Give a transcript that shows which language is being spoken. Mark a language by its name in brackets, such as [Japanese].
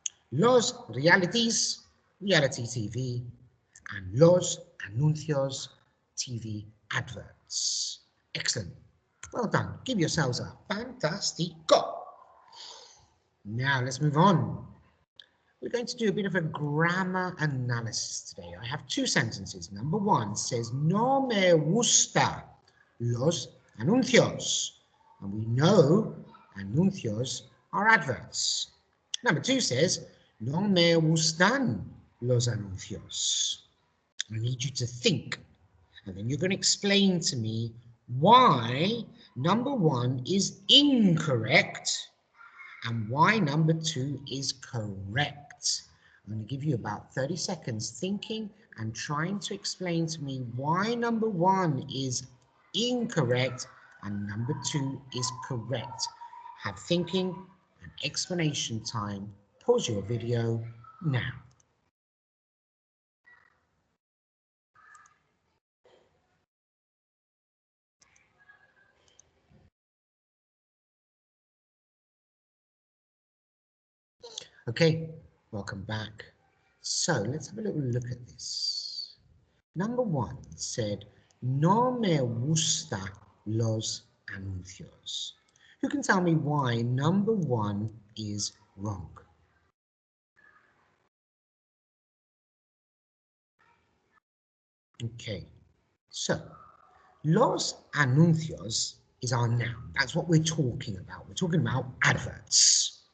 [English] Los realities, reality TV. And los anuncios, TV adverts. Excellent. Well done. Give yourselves a fantastico. Now let's move on. We're going to do a bit of a grammar analysis today. I have two sentences. Number one says, [Spanish] no me gusta los anuncios. [English] And we know anuncios are adverts. Number two says, [Spanish] no me gustan los anuncios. [English] I need you to think, and then you're going to explain to me why number one is incorrect and why number two is correct. I'm going to give you about 30 seconds thinking and trying to explain to me why number one is incorrect and number two is correct. Have thinking and explanation time. Pause your video now. Okay, welcome back. So let's have a little look at this. Number one said, [Spanish] no me gusta los anuncios. [English] Who can tell me why number one is wrong? Okay, so los anuncios is our noun. That's what we're talking about. We're talking about adverts.